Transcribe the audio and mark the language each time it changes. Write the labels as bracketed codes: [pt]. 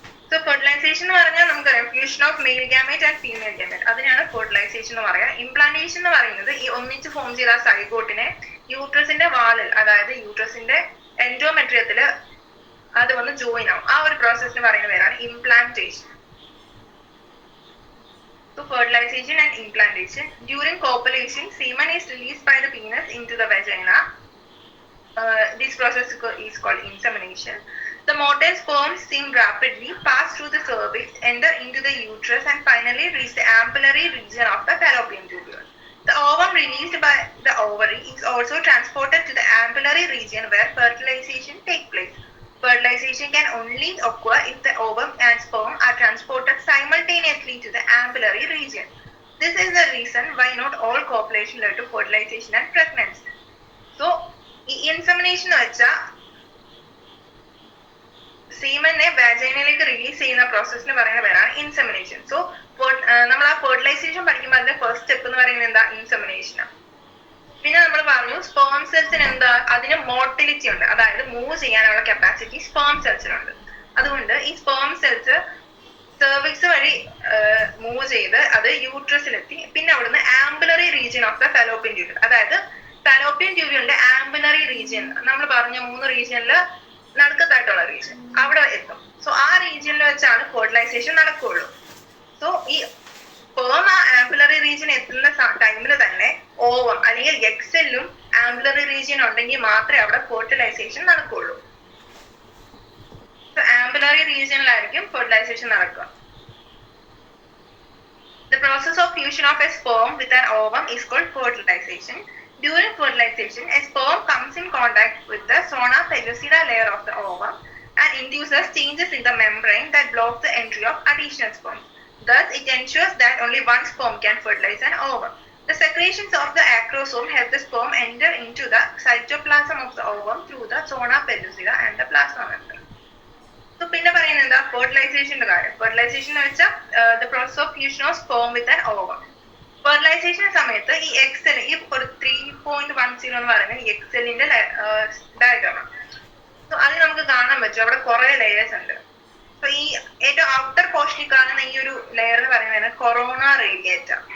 [ml] So fertilisation എന്ന് പറഞ്ഞാൽ നമുക്കറിയാം [en] fusion of male gamete and female gamete, [ml] അതിനാണ് ഫെർട്ടിലൈസേഷൻ എന്ന് പറയാം. ഇംപ്ലാന്റേഷൻ എന്ന് പറയുന്നത് ഈ ഒന്നിച്ച് ഫോം ചെയ്ത സൈഗോട്ടിനെ യൂട്രസിന്റെ വാളിൽ, അതായത് യൂട്രസിന്റെ എൻഡോമെട്രിയത്തില് അത് വന്ന് ജോയിൻ ആവും. ആ ഒരു പ്രോസസ്സിന് പറയുന്ന പേരാണ് implantation. [en] So fertilization and implantation. During copulation, semen is released by the penis into the vagina. This process is called insemination. The motile sperms seem rapidly pass through the cervix, enter into the uterus, and finally reach the ampullary region of the fallopian tubule. The ovum released by the ovary is also transported to the ampullary region where fertilization takes place. Fertilization can only occur if the ovum and sperm are transported simultaneously to the ampullary region. This is the reason why not all copulation led to fertilization and pregnancy. [ml] So, insemination വെച്ചാൽ സീമനെ വാജൈനയിലേക്ക് release ചെയ്യുന്ന പ്രോസസ്സിന് പറയുന്ന പേരാണ് insemination. So നമ്മൾ ആ fertilisation പഠിക്കുമ്പോൾ അതിന്റെ first step എന്ന് പറയുന്നത് എന്താ, ഇൻസെമിനേഷനാണ്. പിന്നെ നമ്മൾ പറഞ്ഞു സ്പേം സെൽസിന് അതിന് മോട്ടിലിറ്റി ഉണ്ട്, അതായത് മൂവ് ചെയ്യാനുള്ള കപ്പാസിറ്റി സ്പേം സെൽസിനുണ്ട്. അതുകൊണ്ട് ഈ സ്പേം സെൽസ് സെർവിക്സ് വഴി മൂവ് ചെയ്ത് അത് യൂട്രസിലെത്തി, പിന്നെ അവിടുന്ന് [en] ampullary region of the fallopian tubule, [ml] അതായത് ഫാലോപ്പിയൻ ട്യൂബിളിന്റെ ആംബുലറി റീജിയൻ, നമ്മൾ പറഞ്ഞ 3 റീജിയനിൽ നടുക്കത്തായിട്ടുള്ള റീജിയൻ, അവിടെ എത്തും. സോ ആ റീജിയനിൽ വെച്ചാണ് ഫെർട്ടിലൈസേഷൻ നടക്കുകയുള്ളൂ. സോ ഈ സ്പേം ആ ആംബുലറി റീജിയൻ എത്തുന്ന ടൈമിൽ തന്നെ ഓവം അല്ലെങ്കിൽ എക്സെല്ലും ആംബുലറി റീജിയൻ ഉണ്ടെങ്കിൽ മാത്രമേ അവിടെ ഫെർട്ടിലൈസേഷൻ നടക്കുകയുള്ളൂ. സോ ആംബുലറി റീജിയനിലായിരിക്കും ഫെർട്ടിലൈസേഷൻ നടക്കുക. [en] The process of fusion of a sperm with an ovum is called fertilization. During fertilization, a sperm comes in contact with the zona pellucida layer of the ovum and induces changes in the membrane that block the entry of additional sperm. Thus, it ensures that only one sperm can fertilize an ovum. The secretions of the acrosome help the sperm enter into the cytoplasm of the ovum through the zona pellucida and the plasma membrane. [ml] So പിന്നെ പറയുന്നത് എന്താ ഫെർട്ടിലൈസേഷന്റെ കാര്യം. Fertilisation എന്ന് വെച്ചാൽ [en] the process of fusion of sperm with an ovum. [ml] Fertilisation സമയത്ത് ഈ excel ഈ ഒരു 3.10 എന്ന് പറയുന്നത് ഈ എക്സെല്ലിന്റെ ഡയഗ്രാമാണ്. സോ അത് നമുക്ക് കാണാൻ പറ്റും അവിടെ കുറെ ലെയേഴ്സ് ഉണ്ട്. സോ ഈ ഏറ്റവും ഔട്ടർ പോർഷനിൽ കാണുന്ന ഈ ഒരു ലെയർ എന്ന് പറയുന്നത് കൊറോണ റേഡിയേറ്റ.